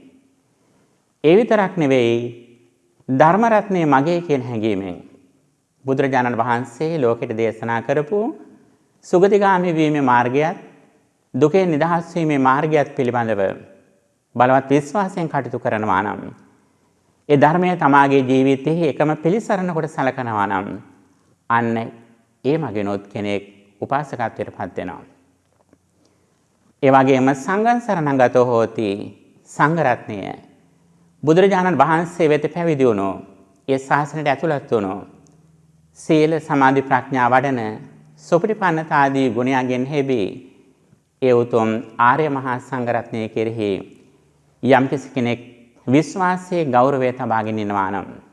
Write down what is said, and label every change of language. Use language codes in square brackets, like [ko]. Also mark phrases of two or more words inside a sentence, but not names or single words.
[si] ඒ විතරක් නෙවෙයි ධර්ම රත්නය මගේ කියන හැඟීමෙන් බුදුරජාණන් වහන්සේ ලෝකෙට දේශනා කරපු සුගතිගාමී වීමේ මාර්ගයත් දුකෙන් නිදහස් වීමේ මාර්ගයත් පිළිබඳව බලවත් විශ්වාසයෙන් කටයුතු කරනවා නම් ඒ ධර්මය තමාගේ ජීවිතයේ එකම පිළිසරණ කොට සලකනවා නම් අන්න ඒ මගිනුත් කෙනෙක් උපාසකත්වයට පත් වෙනවා. ඒ වගේම [pi] සංඝං සරණං ගතෝ හෝති [si] සංඝ රත්නය බුදුරජාණන් වහන්සේ වෙත පැවිදි වුණෝ ඒ ශාසනයට ඇතුළත් වුණෝ සීල සමාධි ප්‍රඥා වඩන සුපටිපන්නතාදී ගුණයන්ගෙන් හෙබි ඒ උතුම් ආර්ය මහා සංඝ රත්නය කෙරෙහි යම්කිසි කෙනෙක් විශ්වාසයේ ගෞරවය තබාගෙන ඉනවා නම්